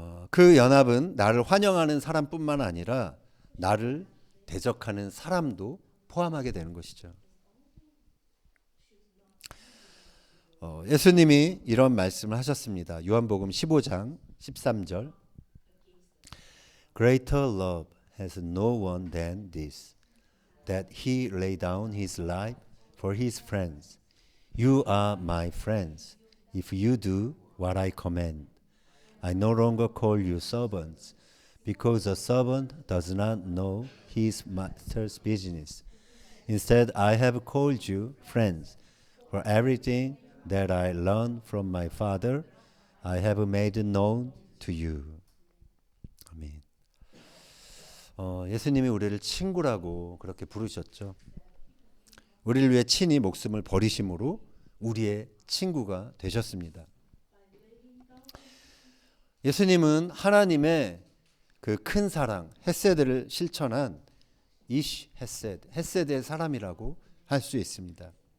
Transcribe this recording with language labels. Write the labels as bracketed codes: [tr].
[ko] 그 연합은 나를 환영하는 사람뿐만 아니라 나를 대적하는 사람도 포함하게 되는 것이죠. 예수님이 이런 말씀을 하셨습니다. 요한복음 15장 13절 [en] Greater love has no one than this, that he lay down his life for his friends. You are my friends, if you do what I command. I no longer call you servants, because a servant does not know his master's business. Instead, I have called you friends, for everything that I learned from my Father, I have made known to you. [ko] 아멘. 예수님이 우리를 친구라고 그렇게 부르셨죠. 우리를 위해 친히 목숨을 버리심으로 우리의 친구가 되셨습니다. 예수님은 하나님의 그 큰 사랑, 헤세드를 실천한 이시 헤세드, 헤세드의 사람이라고 할 수 있습니다.